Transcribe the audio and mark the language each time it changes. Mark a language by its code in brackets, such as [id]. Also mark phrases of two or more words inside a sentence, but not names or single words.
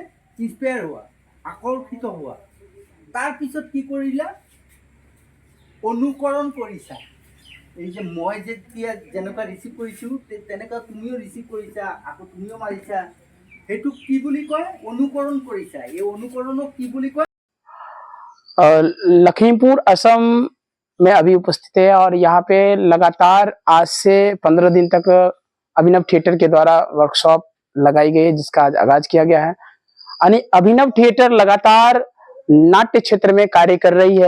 [as] ইনস্পায়াৰ হোৱা, আকৰ্ষিত হোৱা। তাৰপিছত কি কৰিলা? অনুকৰণ কৰিছা। এই যে মই যেতিয়া যেনেকুৱা ৰিচিভ কৰিছোঁ তেনেকুৱা তুমিও ৰিচিভ কৰিছা, আকৌ তুমিও মাৰিছা। সেইটো কি বুলি কয়? অনুকৰণ কৰিছা। এই অনুকৰণক কি বুলি কয়? [hi] लखीमपुर असम में अभी उपस्थित है, और यहाँ पे लगातार आज से 15 दिन तक अभिनव थिएटर के द्वारा वर्कशॉप लगाई गई है, जिसका आज आगाज किया गया है। यानी अभिनव थिएटर लगातार नाट्य क्षेत्र में कार्य कर रही है।